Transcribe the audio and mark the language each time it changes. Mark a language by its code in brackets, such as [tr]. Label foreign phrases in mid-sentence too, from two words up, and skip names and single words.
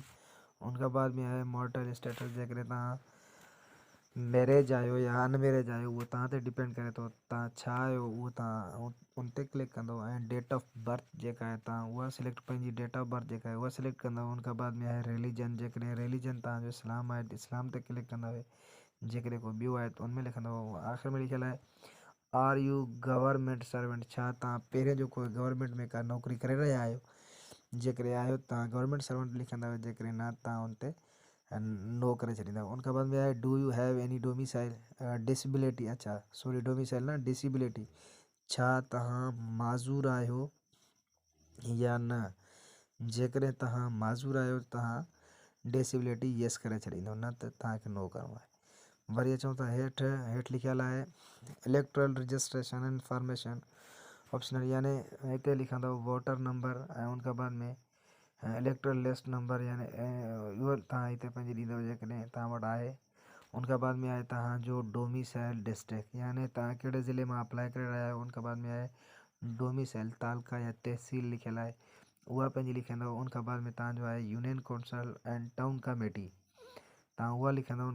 [sd] उनखां बाद में आहे [en] mortal status, [sd] जेकॾहिं तव्हां मैरिज आहियो या अनमैरिज आहियो उहो तव्हां ते डिपेंड करे थो, तव्हां छा आहियो उहो तव्हां उन ते क्लिक कंदव। ऐं [en] date of birth [sd] जेका आहे तव्हां उहा सिलेक्ट, पंहिंजी [en] date of birth [sd] जेका आहे उहा सिलेक्ट कंदव। उनखां बाद में आहे रिलीजन, जेकॾहिं रिलीजन तव्हांजो इस्लाम आहे त इस्लाम ते क्लिक कंदव। जेकॾहिं को ॿियो आहे त उनमें लिखंदव। आख़िर में लिखियलु आहे [en] are you government servant, [sd] छा तव्हां पहिरें जो कोई गवर्नमेंट में का नौकिरी करे रहिया आहियो। जेकॾहिं आहियो तव्हां [en] government servant [sd] लिखंदव, जेकॾहिं न तव्हां उन ते नो करे छॾींदव। उनखां बाद में आहे [en] do you have any domicile disability, [sd] अच्छा सॉरी डोमिसाइल न डिसेबिलिटी, छा तव्हां माज़ूर आहियो या न। जेकॾहिं तव्हां माज़ूर आहियो तव्हां [en] disability yes [sd] करे छॾींदव, न त तव्हांखे नो करिणो आहे। वरी अचूं था हेठि लिखियलु आहे [en] electoral registration information optional, [sd] यानी हिते लिखंदव [en] voter number [sd] ऐं उनखां बाद में [en] electoral list number, [sd] यानी इहो तव्हां हिते पंहिंजी ॾींदव जेकॾहिं तव्हां वटि आहे। उनखां बाद में आहे तव्हांजो [en] domicile district, [sd] यानी तव्हां कहिड़े ज़िले मां अप्लाई करे रहिया आहियो। उनखां बाद में आहे डोमिसाइल तालुका या तहसील लिखियलु आहे, उहा पंहिंजी लिखंदव। उनखां बाद में तव्हांजो आहे [en] union council and town committee, [sd] तव्हां उहा लिखंदव।